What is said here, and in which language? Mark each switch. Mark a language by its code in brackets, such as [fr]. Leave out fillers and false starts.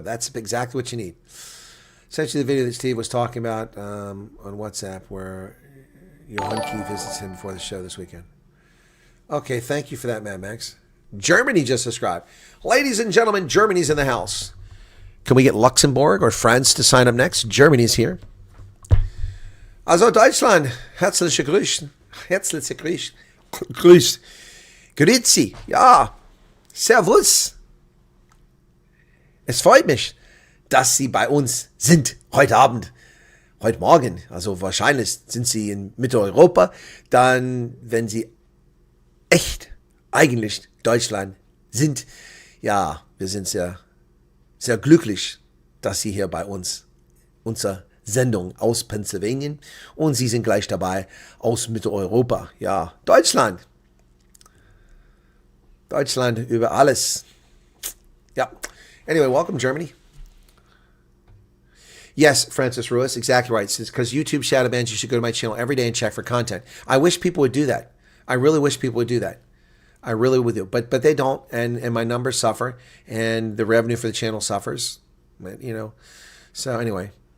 [en] That's exactly what you need. Essentially, the video that Steve was talking about on WhatsApp where Johan Key visits him before the show this weekend. Okay, thank you for that, Mad Max. Germany just subscribed. Ladies and gentlemen, Germany's in the house. Can we get Luxembourg or France to sign up next? Germany's here. [de] Also Deutschland, herzliche Grüße. Herzliche Grüße. Grüß. Grüezi. Ja. Servus. Es freut mich, dass Sie bei uns sind heute Abend. Heute Morgen. Also wahrscheinlich sind Sie in Mitteleuropa. Dann, wenn Sie echt eigentlich Deutschland sind, ja, wir sind sehr, sehr glücklich, dass Sie hier bei uns, unsere Sendung aus Pennsylvania, und Sie sind gleich dabei aus Mitteleuropa. Ja, Deutschland. Deutschland über alles. [en] Yeah. Anyway, welcome, Germany. Yes, Francis Ruiz, exactly right. It's because YouTube shadow bans, you should go to my channel every day and check for content. I wish people would do that. I really wish people would do that. I really would do. But they don't, and my numbers suffer, and the revenue for the channel suffers. You know. So anyway.